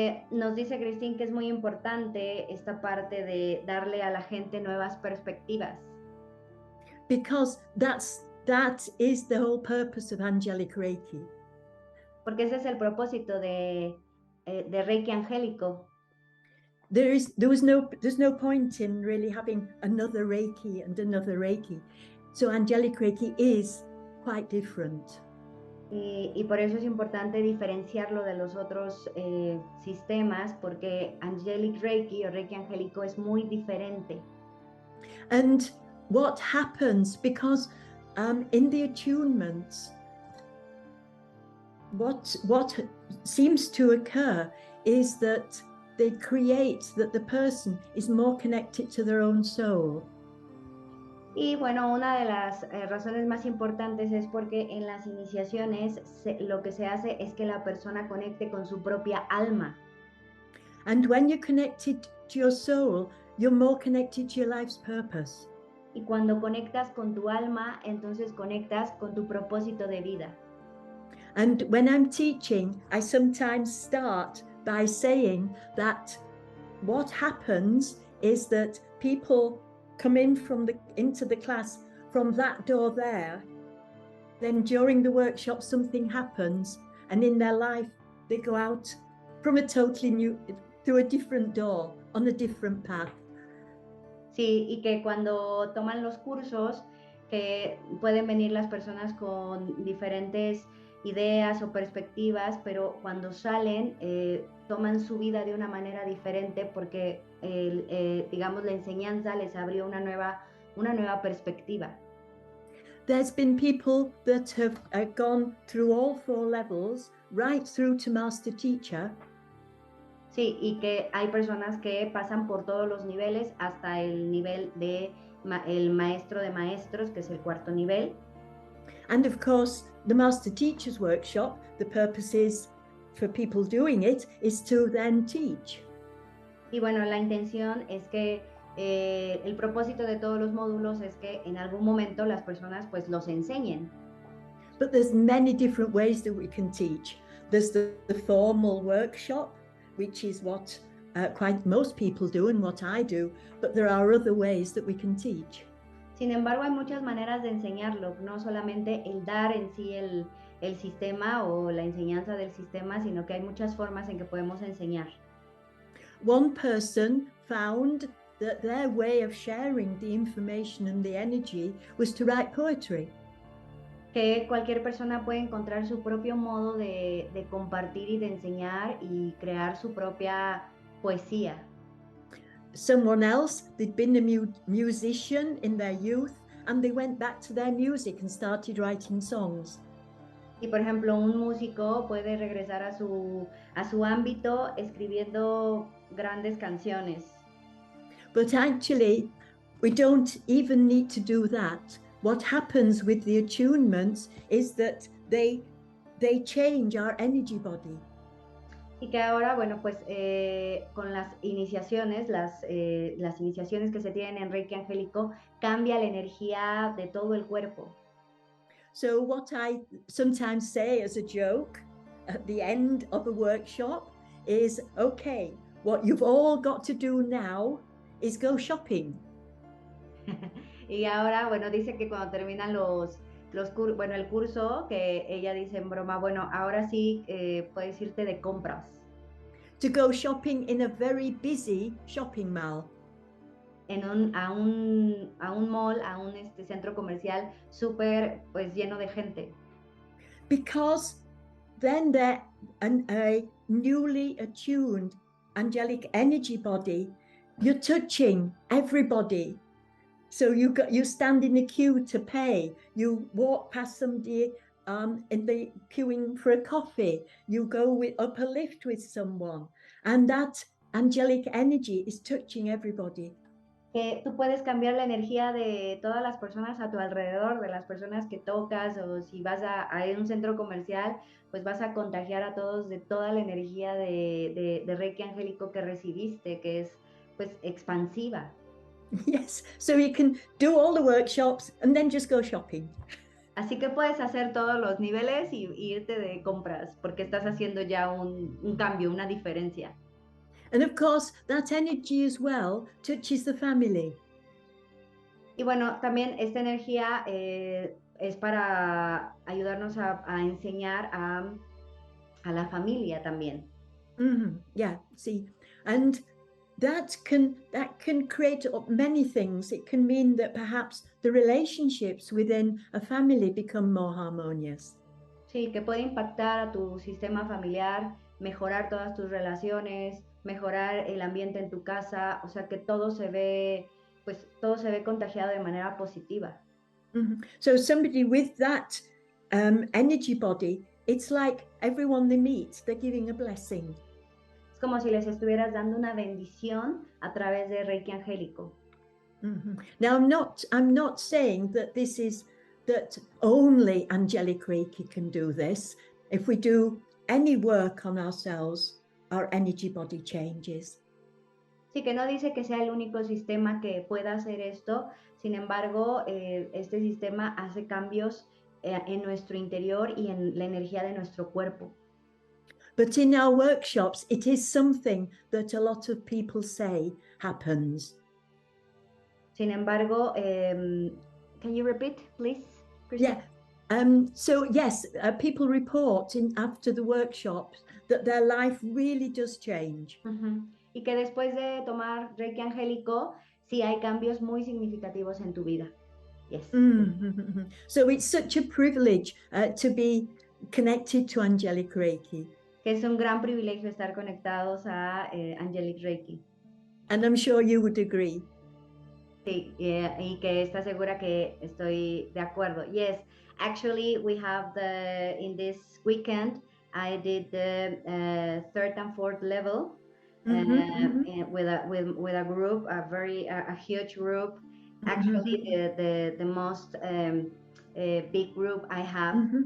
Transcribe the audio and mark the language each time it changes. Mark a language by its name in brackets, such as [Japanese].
[Spanish] Nos dice Christine que es muy importante esta parte de darle a la gente nuevas perspectivas. [English] Because that is the whole purpose of Angelic Reiki. [Spanish] Porque ese es el propósito de Reiki Angélico. [English] There's no point in really having another Reiki and another Reiki. So Angelic Reiki is quite different. [Spanish] Y por eso es importante diferenciarlo de los otros sistemas, porque Angelic Reiki o Reiki Angélico es muy diferente. [English] And what happens, because in the attunements, what seems to occur is that they create that the person is more connected to their own soul. [Spanish] Y bueno, una de las razones más importantes es porque en las iniciaciones lo que se hace es que la persona conecte con su propia alma. [English] And when you're connected to your soul, you're more connected to your life's purpose. [Spanish] Y cuando conectas con tu alma, entonces conectas con tu propósito de vida. [English] And when I'm teaching, I sometimes start by saying that what happens is that people come into the class from that door there. Then during the workshop, something happens, and in their life, they go out from through a different door, on a different path. [Spanish] Sí, y que cuando toman los cursos, que pueden venir las personas con diferentes ideas o perspectivas, pero cuando salen, toman su vida de una manera diferente porque, digamos, la enseñanza les abrió una nueva perspectiva. [English] There's been people that have gone through all 4 levels, right through to master teacher. [Spanish] Sí, y que hay personas que pasan por todos los niveles hasta el nivel de el maestro de maestros, que es el 4º nivel. [English] And of course, the Master Teacher's Workshop, the purpose is for people doing it is to then teach. [Spanish] Y bueno, la intención es que el propósito de todos los módulos es que en algún momento las personas pues los enseñen. [English] But there's many different ways that we can teach. There's the formal workshop, which is what quite most people do and what I do, but there are other ways that we can teach. [Spanish] Sin embargo, hay muchas maneras de enseñarlo, no solamente el dar en sí el sistema o la enseñanza del sistema, sino que hay muchas formas en que podemos enseñar. [English] One person found that their way of sharing the information and the energy was to write poetry. [Spanish] Que cualquier persona puede encontrar su propio modo de compartir y de enseñar y crear su propia poesía. [English] Someone else, they'd been a musician in their youth and they went back to their music and started writing songs. [Spanish] Y por ejemplo, un músico puede regresar a su ámbito escribiendo grandes canciones. [English] But actually, we don't even need to do that. What happens with the attunements is that they change our energy body. [Spanish] Y que ahora, bueno, pues con las iniciaciones, las iniciaciones que se tienen en Reiki Angélico, cambia la energía de todo el cuerpo. [English] So what I sometimes say as a joke at the end of a workshop is, okay, what you've all got to do now is go shopping. [Spanish] Y ahora, bueno, dice que cuando terminan bueno, el curso que ella dice en broma, bueno, ahora sí puedes irte de compras. [English] To go shopping in a very busy shopping mall. [Spanish] A un mall, a un centro comercial súper pues lleno de gente. [English] Because then they're a newly attuned angelic energy body. You're touching everybody. So you stand in the queue to pay. You walk past somebody in the queuing for a coffee. You go up a lift with someone, and that angelic energy is touching everybody. [Spanish] Que tú puedes cambiar la energía de todas las personas a tu alrededor, de las personas que tocas, o si vas a un centro comercial, pues vas a contagiar a todos de toda la energía de Reiki Angélico que recibiste, que es pues expansiva. [English] Yes, so you can do all the workshops and then just go shopping. [Spanish] Así que puedes hacer todos los niveles y irte de compras, porque estás haciendo ya un cambio, una diferencia. [English] And of course, that energy as well touches the family. [Spanish] Y bueno, también esta energía es para ayudarnos a enseñar a la familia también. [English] Yeah, see, and that can create many things. It can mean that perhaps the relationships within a family become more harmonious. [Spanish] Sí, que puede impactar a tu sistema familiar, mejorar todas tus relaciones, mejorar el ambiente en tu casa, o sea que todo se ve, pues todo se ve contagiado de manera positiva. [English] So somebody with that energy body, it's like everyone they meet, they're giving a blessing. [Spanish] Es como si les estuvieras dando una bendición a través de Reiki Angélico. [English] Now, I'm not saying that that only Angelic Reiki can do this. If we do any work on ourselves, our energy body changes. [Spanish] Sí, que no dice que sea el único sistema que pueda hacer esto, sin embargo, este sistema hace cambios en nuestro interior y en la energía de nuestro cuerpo. [English] But in our workshops, it is something that a lot of people say happens. [Spanish] Sin embargo, [English] can you repeat, please, Christine? Yeah. So yes, people report after the workshops that their life really does change. [Spanish] Y que después de tomar Reiki Angélico, sí hay cambios muy significativos en tu vida. [English] Yes. So it's such a privilege to be connected to Angelic Reiki. [Spanish] Que es un gran privilegio estar conectados a Angelic Reiki. [English] And I'm sure you would agree. [Spanish] Sí, y que está segura que estoy de acuerdo. [English] Yes, actually we have in this weekend, I did the third and fourth level with a group, a huge group. Actually, the most big group I have.